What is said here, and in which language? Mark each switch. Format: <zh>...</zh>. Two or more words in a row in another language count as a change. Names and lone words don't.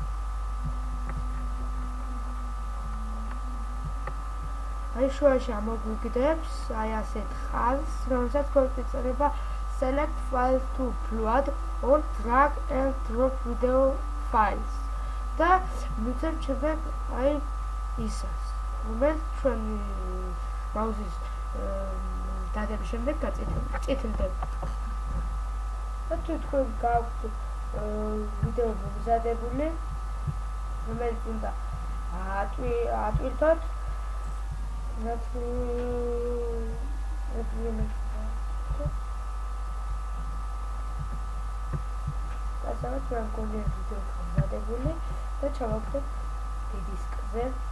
<ka>აი შუაში ამოგვიგდებს აი ასეთ ხაზს, რომელსაც გვაქვს ეწოდება</ka> <en>Select Files to Upload or Drag and Drop Video Files</en> <ka>და მივცემ შემდეგ აი ისას, რომელიც ჩვენი მაუსის დადების შემდეგ გაწითლდება. და თუ თქვენ გაქვთ ვიდეო მომზადებული, რომელიც უნდა ატვირთოთ, ასევაც მე მგონია ვიდეო მომზადებული და ჩავაგდებ დისკზე.</ka>